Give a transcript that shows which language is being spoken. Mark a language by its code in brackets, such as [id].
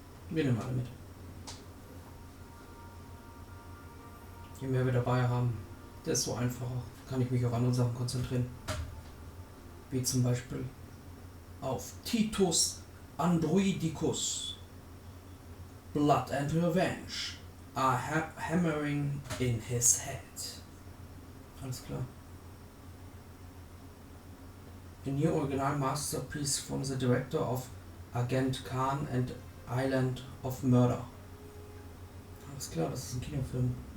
[de] Wir nehmen alle mit. Je mehr wir dabei haben, desto einfacher kann ich mich auf andere Sachen konzentrieren. Wie zum Beispiel auf Titus Androidicus. [en] Blood and Revenge are hammering in his head. [de] Alles klar. [en] A new original masterpiece from the director of Agent Khan and Island of Murder. [de] Alles klar, das ist ein Kinofilm.